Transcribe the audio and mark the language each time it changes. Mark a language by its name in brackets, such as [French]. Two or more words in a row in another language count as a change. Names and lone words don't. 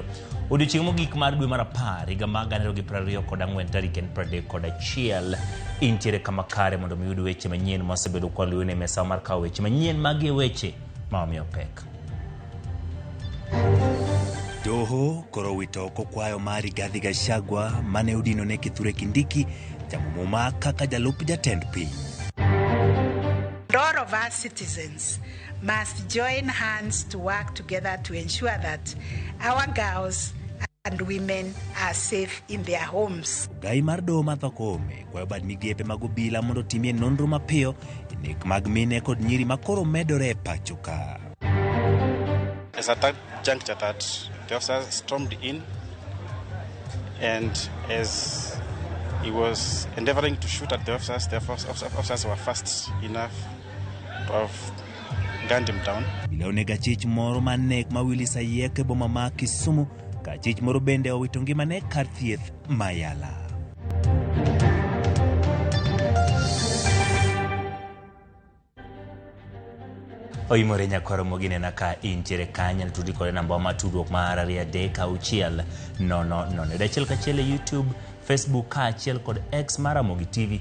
[Luo (Kenya and Tanzania)] Odiochieng' mogik mar dwe mar 10 higa mag 2024 tarik 31 intiere kama kare mondo miyud weche manyien mosebedo kwaluwe ne mesa mar kawo weche manyien magi weche ma omiyo pek. Doho koro wito kokwayo mari Rigathi Gachagua mane udino ne Kithure Kindiki jamumuma kaka jalup jatend piny. [English] All of us citizens must join hands to work together to ensure that our girls and women are safe in their homes. [Luo (Kenya and Tanzania)] Gai mar doho mathokome kwayo bad migepe mag obila mondo timie nonro mapiyo nek mag mine kod nyiri makoro medore pacho ka. [English] As at that juncture that the officer stormed in, and as he was endeavoring to shoot at the officers were fast enough to have gunned him down. [Luo (Kenya and Tanzania)] Bilonega chich moro manek mawili sayeke boma ma Kisumu ka chich moro bende owito ngimane kar thieth Mayala. Oimore nyakoro mogine na ka intiere kanya tudi kode namba ma tudruok mar 3 Dachiel kachiel YouTube, Facebook kachiel kod X mara Ramogi TV.